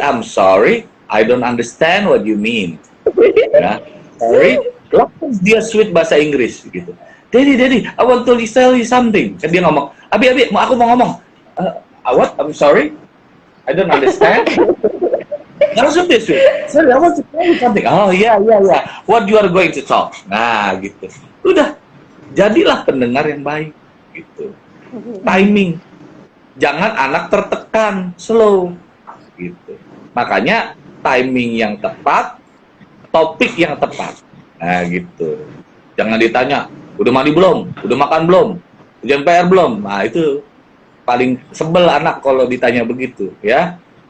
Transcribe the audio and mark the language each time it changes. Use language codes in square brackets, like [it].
[en] I'm sorry, I don't understand what you mean. [id] Ya, sorry. Langsung dia sweet bahasa Inggris gitu. [en] Daddy, I want to tell you something. [id] Kan dia ngomong, Abi, aku mau ngomong. [en] What? I'm sorry, I don't understand. [id] Langsung dia sweet. [en] Sorry, I want to tell you something. [id] Oh iya. [en] What you are going to talk? [id] Nah, gitu. Udah, jadilah pendengar yang baik. Gitu. Timing, jangan anak tertekan, slow, gitu. Makanya timing yang tepat, topik yang tepat, nah gitu. Jangan ditanya, udah mandi belum, udah makan belum, ujian PR belum, nah itu paling sebel anak kalau ditanya begitu, ya.